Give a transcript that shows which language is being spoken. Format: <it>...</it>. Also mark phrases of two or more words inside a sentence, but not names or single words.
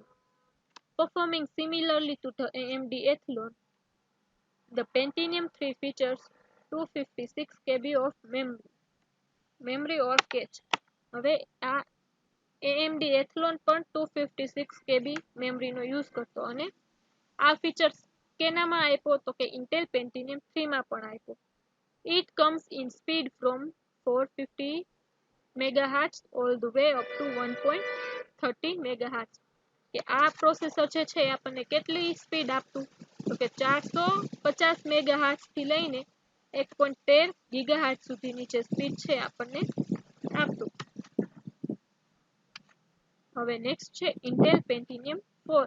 <en>Performing similarly to the AMD Athlon, the Pentium 3 features 256 KB of memory or cache.</en> <gu>હવે આ AMD Athlon પણ 256 KB મેમરીનો યુઝ કરતો અને આ ફીચર્સ કેનામાં આપ્યો તો કે Intel Pentium 3 માં પણ આપ્યો.</gu> <en>It comes in speed from 450 MHz all the way up to 1.30 MHz.</en> <gu>કે આ પ્રોસેસર જે છે આપણને કેટલી સ્પીડ આપતું તો કે 450 મેગાહર્ટ્ઝ થી લઈને 1.13 ગીગાહર્ટ્ઝ સુધીની જે સ્પીડ છે આપણને આપતું. હવે નેક્સ્ટ છે ઇન્ટેલ પેન્ટિનિયમ 4.</gu>